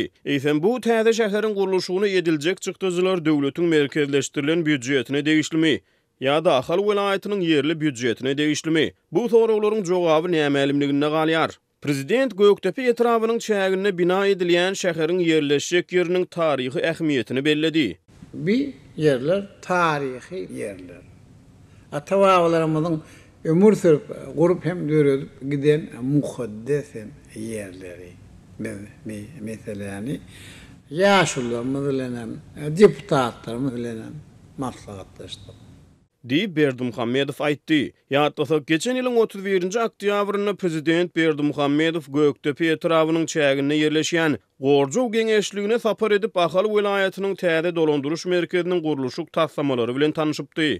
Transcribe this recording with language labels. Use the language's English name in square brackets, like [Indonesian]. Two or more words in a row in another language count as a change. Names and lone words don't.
[Turkmen] Eýsem bu täze şäheriň guruluşyna ediljek çykdyjylar döwletiň merkezleşdirilen büdjetine degişlimi ýa-da Ahal vilayatynyň yerli büdjetine degişlimi? Bu soraklaryň jogaby nämelimligine galýar. Prezident Göktepe etrawynyň çägine bina edilýän şäheriň yerleşik ýeriniň taryhy ähmiýetini belledi. Bir yerler tarihi yerler. Atawalarymyzyň ömür sürüp gurup hem döredip giden muhaddes yerleri. Meseleni ýaşullarymyz bilen, deputatlarymyz bilen maslahatlaşdyk. Diýip Berdimuhammedow aýtdy. Ýa-da geçen ýylyň 31-nji oktýabryna prezident Berdimuhammedow Göktepe etrawynyň çägine yerleşýän Gorjow geňeşligine sapar edip Ahal vilayatynyň täze dolandyryş merkeziniň guruluşy taslamalary bilen tanyşypdy.